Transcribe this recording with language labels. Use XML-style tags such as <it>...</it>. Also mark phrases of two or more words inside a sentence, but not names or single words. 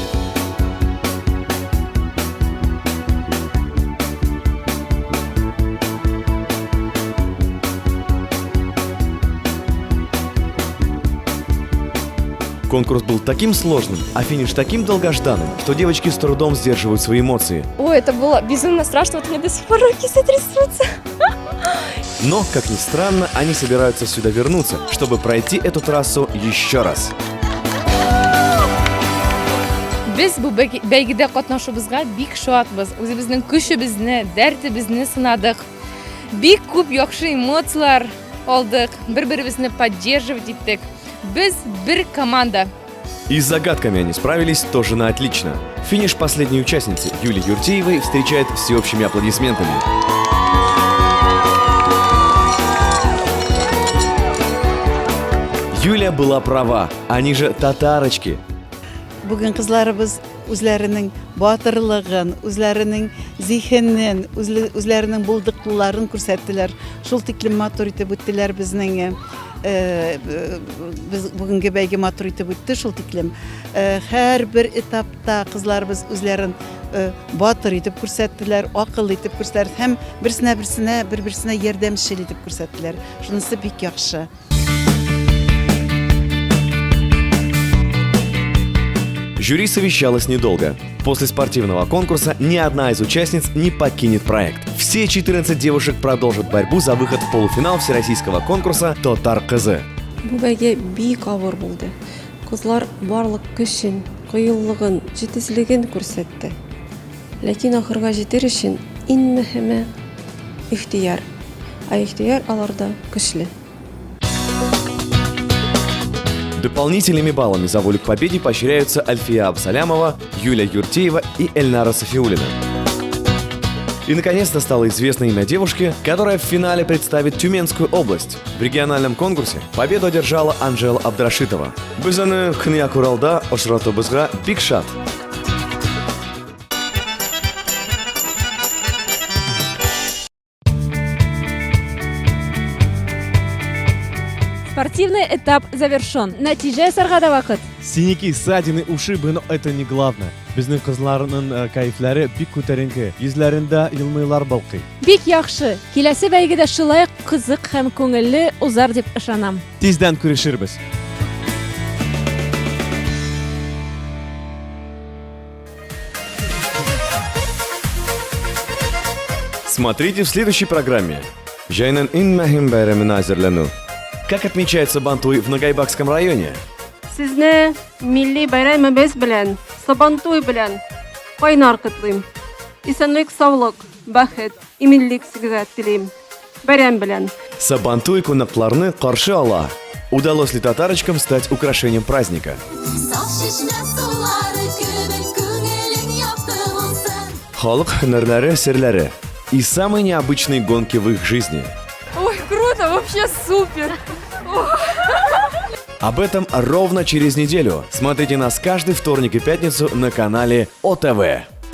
<ru>Конкурс был таким сложным, а финиш таким долгожданным, что девочки с трудом сдерживают свои эмоции. Ой, это было безумно страшно, вот у меня до сих пор руки затрясутся. Но, как ни странно, они собираются сюда вернуться, чтобы пройти эту трассу еще раз.</ru> <tt>Biz bu бәйгедә катнашыбызга бик шатбыз. Үзебезнең көчебезне, дәртебезне сынадык. Бик күп яхшы эмоциялар алдык, бер-беребезне поддерживать иттек. Без бер команда.</tt> <ru>И с загадками они справились тоже на отлично. Финиш последней участницы Юлии Юртеевой встречает всеобщими аплодисментами. Юля была права, они же татарочки.</ru> <tt>Бүген кызларыбыз үзләренең батырлыгын, үзләренең зихенен, үзләренең булдыклыларын күрсәттеләр. Шул тиклем матур итеп үттеләр безнең biz бүгенге бәйге матур итеп үтте шул тиклем. Һәр бер этапта кызларыбыз үзләрен батыр итеп күрсәттеләр, акыл итеп күрсәттеләр һәм бер-берсенә ярдәмчел итеп күрсәттеләр. Шунысы бик яхшы.</tt> <ru>Жюри совещалось недолго. После спортивного конкурса ни одна из участниц не покинет проект. Все 14 девушек продолжат борьбу за выход в полуфинал всероссийского конкурса «Тотар КЗ».</ru> <tt>Бу бәйге бик авыр булды. Кызлар барлык көчен, кыюлыгын, җитезлеген күрсәтте. Ләкин ахырга җитер өчен иң мөһиме ихтияр. Ихтияр аларда көчле.</tt> <ru>Дополнительными баллами за волю к победе поощряются Альфия Абсалямова, Юлия Юртеева и Эльнара Софиуллина. И наконец-то стало известно имя девушки, которая в финале представит Тюменскую область. В региональном конкурсе победу одержала Анжела Абдрашитова.</ru> <tt>Biz uni Xinyak Uralda uchratibizga big shot.</tt> <ru>Спортивный этап завершен.</ru> <tt>Нәтиҗә ясарга да вакыт.</tt> <ru>Синяки, ссадины, ушибы, но это не главное.</ru> <tt>Безнең кызларның кайфлары бик күтәренке. Йөзләрендә елмыйлар балкый. Бик яхшы. Киләсе бәйгедә шулай кызык һәм күңелле узар дип ышанам. Тиздән күрешербез.</tt> <ru>Смотрите в следующей программе.</ru> <tt>Җәйнең иң мөһим бәйрәменә әзерләнү.</tt> <ru>Как отмечается Бантуй в Ногайбакском районе?</ru> <tt>Сезне милли бәйрәмебез белән, Сабантуй белән кайнар котлыйм. Исәнлек, саулык, бәхет, иминлек сезгә телим. Бәйрәм белән. Сабантуй кунакларны каршы ала.</tt> <ru>Удалось ли татарочкам стать украшением праздника?</ru> <tt>Халык һөнәрләре, серләре</tt> <ru>и самые необычные гонки в их жизни. Ой, круто, вообще супер. Об этом ровно через неделю. Смотрите нас каждый вторник и пятницу на канале ОТВ.</ru>